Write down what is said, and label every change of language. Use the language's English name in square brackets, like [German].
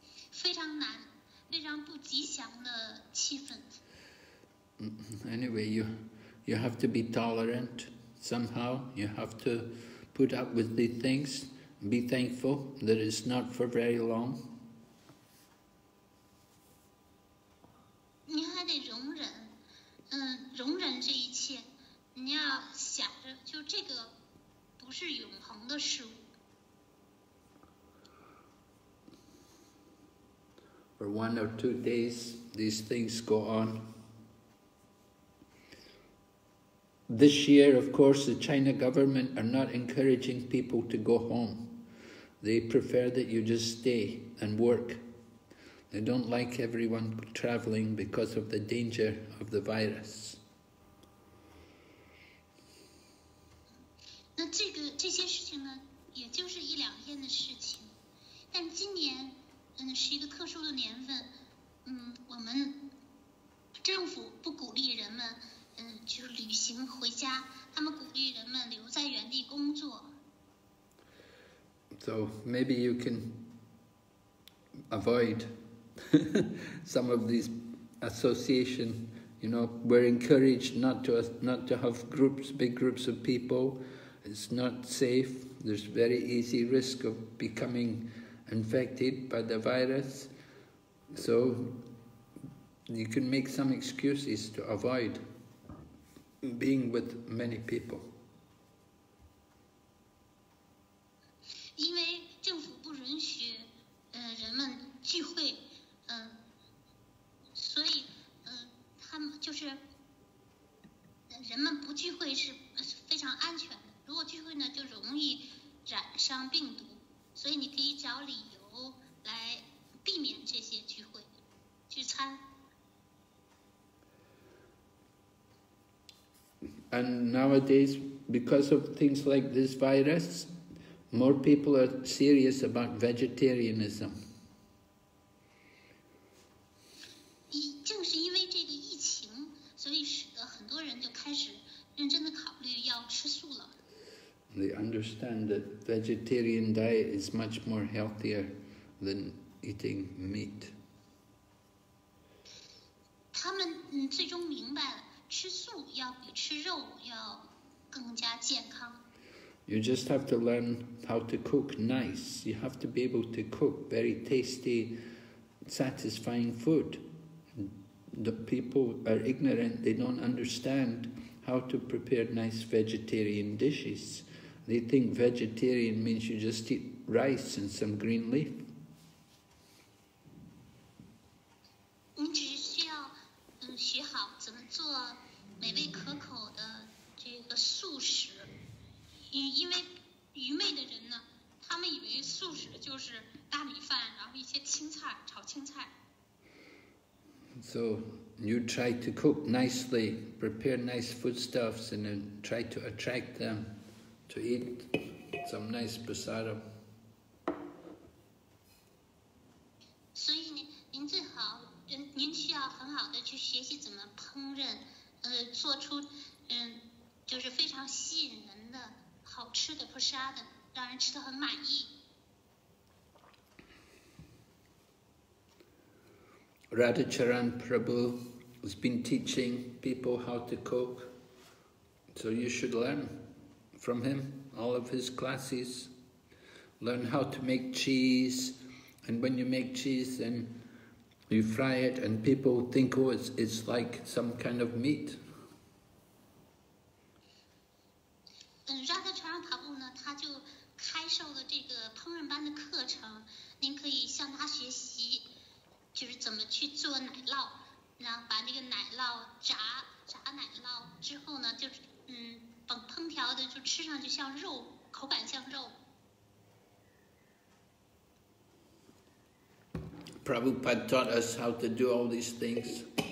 [Chinese] 非常难，非常不吉祥的气氛。 [English] Anyway, you have to be tolerant somehow. You have to put up with the things, be thankful that it's not for very long. [Chinese] 你还得容忍，容忍这一切。你要想着，就这个不是永恒的事物。 [English] For 1 or 2 days, these things go on. This year, of course, the China government are not encouraging people to go home. They prefer that you just stay and work. They don't like everyone traveling because of the danger of the virus. [Chinese] 那这些事情呢，也就是1、2天的事情。但今年，是一个特殊的年份，我们政府不鼓励人们，就是旅行回家，他们鼓励人们留在原地工作。 [English] So maybe you can avoid some of these association. You know, we're encouraged not to have big groups of people. It's not safe. There's very easy risk of becoming infected by the virus. So you can make some excuses to avoid being with many people. [Chinese] 因为政府不允许人们聚会，所以他们就是人们不聚会是非常安全的。如果聚会呢，就容易染上病毒，所以你可以找理由来避免这些聚会、聚餐。 [English] And nowadays, because of things like this virus, more people are serious about vegetarianism. [Chinese] 正是因为这个疫情，所以使得很多人就开始认真的考虑要吃素了。 [English] They understand that vegetarian diet is much more healthier than eating meat. [Chinese] 他们最终明白了，吃素要比吃肉要更加健康。 [English] You just have to learn how to cook nice. You have to be able to cook very tasty, satisfying food. The people are ignorant, they don't understand how to prepare nice vegetarian dishes. They think vegetarian means you just eat rice and some green leaf. [Chinese] 你只需要学好怎么做美味可口的这个素食。因为愚昧的人呢，他们以为素食就是大米饭，然后一些青菜，炒青菜。 [English] So you try to cook nicely, prepare nice foodstuffs, and then try to attract them to eat some nice prasadam. [Chinese] 所以您最好，您需要很好的去学习怎么烹饪，做出就是非常吸引人的好吃的 prasadam， 让人吃得很满意。 [English] Radhacharan Prabhu has been teaching people how to cook, so you should learn from him, all of his classes. Learn how to make cheese, and when you make cheese, then you fry it, and people think, oh, it's like some kind of meat. [Chinese] Radhacharan Prabhu 呢，他就开授了这个烹饪班的课程，您可以向他学习。就是怎么去做奶酪，然后把那个奶酪炸奶酪之后呢，就烹调的就吃上去像肉，口感像肉。 [English] Prabhupada taught us how to do all these things.